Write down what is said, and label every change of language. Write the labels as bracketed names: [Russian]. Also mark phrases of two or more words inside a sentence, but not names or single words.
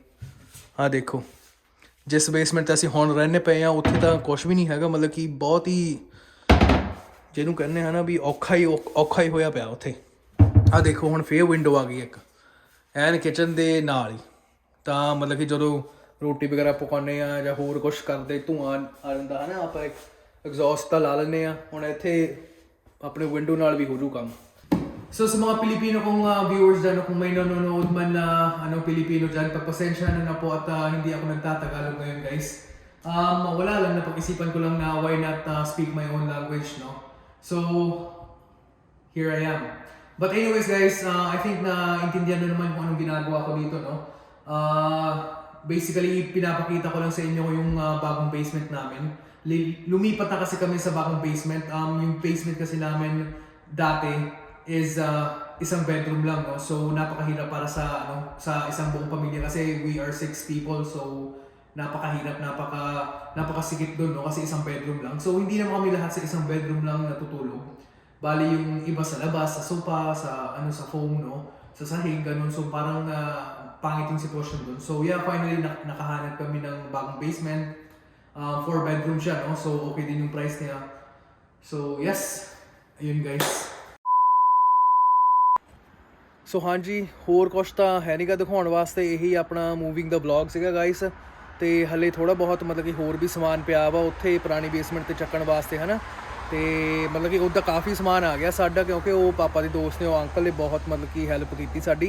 [Punjabi] ਆਹ ਦੇਖੋ ਜਿਸ ਬੇਸਮੈਂਟ 'ਤੇ ਅਸੀਂ ਹੁਣ ਰਹਿੰਦੇ ਪਏ ਹਾਂ ਉੱਥੇ ਤਾਂ ਕੁਛ ਵੀ ਨਹੀਂ ਹੈਗਾ, ਮਤਲਬ ਕਿ ਬਹੁਤ ਹੀ ਜਿਹਨੂੰ ਕਹਿੰਦੇ ਹਾਂ ਨਾ ਵੀ ਔਖਾ ਹੀ ਹੋਇਆ ਪਿਆ ਉੱਥੇ। ਆਹ ਦੇਖੋ ਹੁਣ ਫੇਰ ਵਿੰਡੋ ਆ ਗਈ ਇੱਕ ਐਨ ਕਿਚਨ ਦੇ ਨਾਲ ਹੀ। ਤਾਂ ਮਤਲਬ ਕਿ ਜਦੋਂ ਰੋਟੀ ਵਗੈਰਾ ਪਕਾਉਂਦੇ ਹਾਂ ਜਾਂ ਹੋਰ ਕੁਛ ਕਰਦੇ, ਧੂੰਆਂ ਆ ਜਾਂਦਾ ਹੈ ਨਾ, ਆਪਾਂ ਇੱਕ ਐਗਜ਼ੌਸਟ ਤਾਂ ਲਾ ਲੈਂਦੇ ਹਾਂ। ਹੁਣ ਇੱਥੇ ਆਪਣੇ ਵਿੰਡੋ ਨਾਲ ਵੀ ਹੋ ਜੂ ਕੰਮ। [Filipino] So sa mga Pilipino kong viewers dyan, kung may nanonood man na Pilipino dyan, pagpasensya na po at hindi ako nagtatagalog ngayon guys. Wala lang, napag-isipan ko lang na [English] why not speak my own language, [Filipino] no? [English] So, here I am. But anyways guys, I think [Filipino] na intindihan na naman kung anong ginagawa ko dito, no? Basically, pinapakita ko lang sa inyo yung bagong basement namin. Lumipat na kasi kami sa bagong basement. Yung basement kasi namin dati is isang bedroom lang, no? So napakahirap para sa sa isang buong pamilya kasi [English] we are 6 people. [Filipino] So napakahirap, napakasikip doon, no? Kasi isang bedroom lang. So hindi naman kami lahat sa isang bedroom lang natutulog. Bali yung iba sa labas, sa sofa, sa sa foam, no? Sa sahig, ganun. So parang pangit yung sitwasyon doon. [English] So yeah, finally [Filipino] nakahanap kami ng bagong basement. 4 bedroom siya, no? So okay din yung price niya. [English] So yes, [Filipino] ayun guys. [Punjabi] ਸੋ ਹਾਂਜੀ, ਹੋਰ ਕੁਛ ਤਾਂ ਹੈ ਨਹੀਂਗਾ ਦਿਖਾਉਣ ਵਾਸਤੇ, ਇਹੀ ਆਪਣਾ ਮੂਵਿੰਗ ਦਾ ਵਲੌਗ ਸੀਗਾ ਗਾਇਸ। ਤੇ ਹਲੇ ਥੋੜਾ ਬਹੁਤ ਮਤਲਬ ਕਿ ਹੋਰ ਵੀ ਸਮਾਨ ਪਿਆ ਵਾ ਉੱਥੇ ਪੁਰਾਣੀ ਬੇਸਮੈਂਟ ਤੇ ਚੱਕਣ ਵਾਸਤੇ, ਹਨਾ। ਤੇ ਮਤਲਬ ਕਿ ਉਹਦਾ ਕਾਫੀ ਸਮਾਨ ਆ ਗਿਆ ਸਾਡਾ, ਕਿਉਂਕਿ ਉਹ ਪਾਪਾ ਦੇ ਦੋਸਤ ਨੇ, ਉਹ ਅੰਕਲ ਨੇ ਬਹੁਤ ਮਤਲਬ ਕਿ ਹੈਲਪ ਕੀਤੀ ਸਾਡੀ।